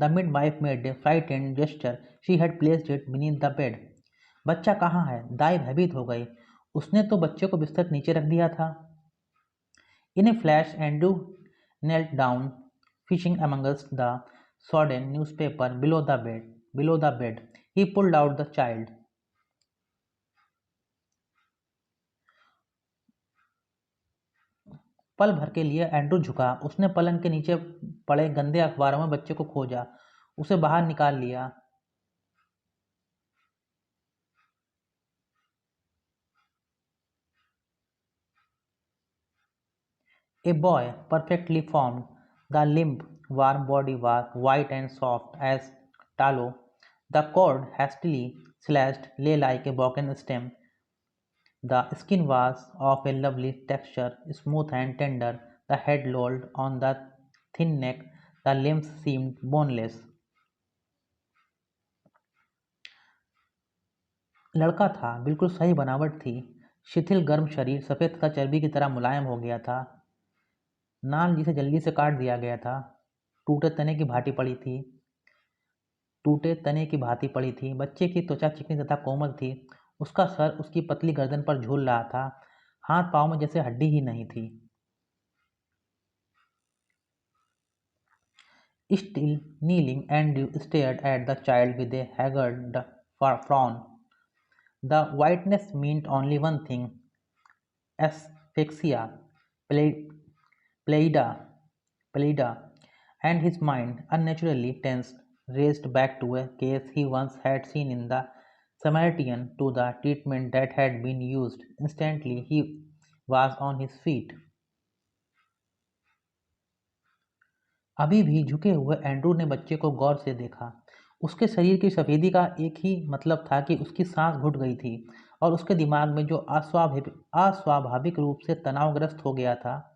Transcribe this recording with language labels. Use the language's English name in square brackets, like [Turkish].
[English] The midwife made a frightened gesture. She had placed it beneath the bed. [Hindi] बच्चा कहाँ है? दाई भयभीत हो गई। उसने तो बच्चे को बिस्तर के नीचे रख दिया था। [English] In a flash, Andrew knelt down, fishing amongst the sodden newspaper below the bed. Below the bed, he pulled out the child. [Hindi] पल भर के लिए एंड्रू झुका। उसने पलंग के नीचे पड़े गंदे अखबारों में बच्चे को खोजा, उसे बाहर निकाल लिया। [English] A boy, perfectly formed. The limp, warm body was white and soft as tallow. The cord, hastily slashed, lay like a broken stem. The skin was of a lovely texture, smooth and tender. The head lolled on the thin neck. The limbs seemed boneless. [Hindi] लड़का था, बिल्कुल सही बनावट थी। शिथिल गर्म शरीर सफ़ेद तथा चर्बी की तरह मुलायम हो गया था। नाल जिसे जल्दी से काट दिया गया था, टूटे तने की भांति पड़ी थी। टूटे तने की भांति पड़ी थी। बच्चे की त्वचा चिकनी तथा कोमल थी। उसका सर उसकी पतली गर्दन पर झूल रहा था। हाथ पाँव में जैसे हड्डी ही नहीं थी। [English] Still kneeling, Andrew stared at the child with a haggard frown. The whiteness meant only one thing: asphyxia, pleida, pleida, and his mind, unnaturally tense, raced back to a case he once had seen in the Samaritan, to the treatment that had been used. Instantly he was on his feet. [Hindi] अभी भी झुके हुए Andrew ने बच्चे को गौर से देखा। उसके शरीर की सफ़ेदी का एक ही मतलब था कि उसकी सांस घुट गई थी और उसके दिमाग में जो अस्वाभाविक रूप से तनावग्रस्त हो गया था।